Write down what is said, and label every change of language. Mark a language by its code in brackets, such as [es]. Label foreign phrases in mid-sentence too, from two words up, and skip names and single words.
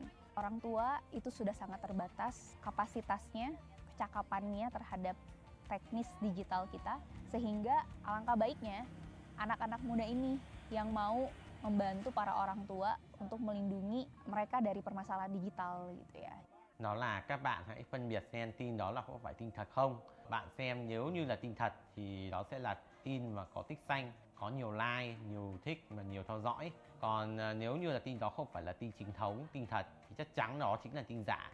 [id] Orang tua itu sudah sangat terbatas kapasitasnya, kecakapannya terhadap teknis digital kita, sehingga alangkah baiknya anak-anak muda ini yang mau membantu para orang tua untuk melindungi mereka dari permasalahan digital gitu ya. [vi] Đó là các bạn hãy phân biệt xem tin đó là có phải tin thật không. Bạn xem nếu như là tin thật thì đó sẽ là tin mà có tích xanh, có nhiều like, nhiều thích và nhiều theo dõi. Còn nếu như là tin đó không phải là tin chính thống, tin thật thì chắc chắn đó chính là tin giả.